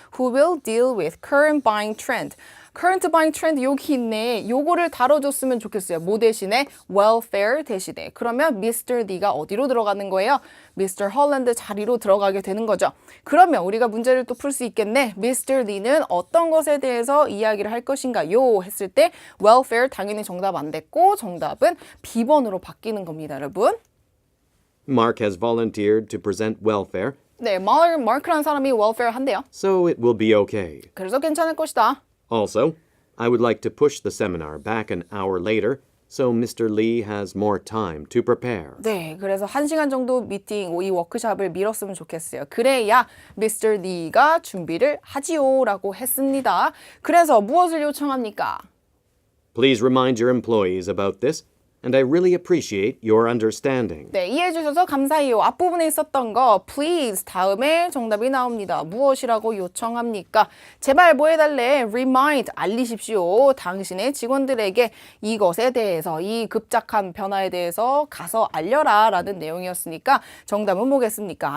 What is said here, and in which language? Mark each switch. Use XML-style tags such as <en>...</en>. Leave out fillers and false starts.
<en>Who will deal with current buying trend. current buying trend</en> <ko>여기 있네. 요거를 다뤄줬으면 좋겠어요. 뭐 대신에? welfare 대신에. 그러면 Mr. Lee가 어디로 들어가는 거예요?</ko> <en>Mr.</en> <ko>Holland 자리로 들어가게 되는 거죠. 그러면 우리가 문제를 또 풀 수 있겠네.</ko> <en>Mr.</en> <ko>Lee는 어떤 것에 대해서 이야기를 할 것인가요? 했을 때 welfare 당연히 정답 안 됐고 정답은 B번으로 바뀌는 겁니다, 여러분.</ko> <en>Mark has volunteered to present welfare,</en> <ko>네, 마크라는 사람이 welfare 한대요.</ko> <en>so it will be okay.</en> <ko>그래서 괜찮을 것이다.</ko> <en>Also, I would like to push the seminar back an hour later so Mr. Lee has more time to prepare.</en> <ko>네, 그래서 1시간 정도 미팅, 이 워크숍을 미뤘으면 좋겠어요. 그래야 Mr. Lee가 준비를 하지요 라고 했습니다. 그래서 무엇을 요청합니까?</ko> <en>Please remind your employees about this, and I really appreciate your understanding.</en> <ko>네, 이해해 주셔서 감사해요. 앞부분에 있었던 거 please 다음에 정답이 나옵니다. 무엇이라고 요청합니까? 제발 뭐 해달래? Remind, 알리십시오. 당신의 직원들에게 이것에 대해서, 이 급작한 변화에 대해서 가서 알려라 라는 내용이었으니까 정답은 뭐겠습니까?</ko>